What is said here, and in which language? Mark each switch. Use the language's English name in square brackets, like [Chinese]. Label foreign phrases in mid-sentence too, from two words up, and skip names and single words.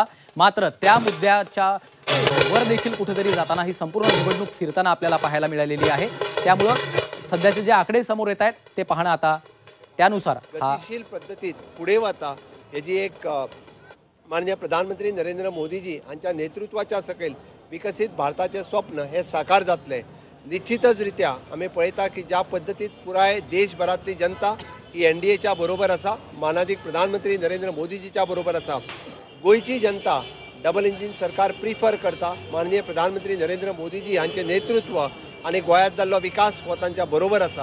[Marathi] मात्र त्या मुद्द्याच्या वर देखील कुठेतरी जाताना ही संपूर्ण निवडणूक फिरताना आपल्याला पाहायला मिळालेली आहे। त्यामुळे सध्याचे जे आकडे समोर येत आहेत ते पाहणं आता त्यानुसार [Konkani] गतिशील पद्धतीत पुढे वाता याची एक माननीय प्रधानमंत्री नरेंद्र मोदीजी यांच्या नेतृत्वाच्या सकयल विकसित भारताचे स्वप्न हे साकार जातले। निश्चितच रित्या आम्ही पळयता की ज्या पद्धतीत पुराय देशभरातली जनता ही एनडीएच्या बरोबर असा, मानाधिक प्रधानमंत्री नरेंद्र मोदीजीच्या बरोबर असा। गोयची जनता [English] double engine [Konkani] सरकार प्रिफर करता, माननीय प्रधानमंत्री नरेंद्र मोदीजी यांचे नेतृत्व आणि गोयात जाल्लो विकास हो तांच्या बरोबर असा।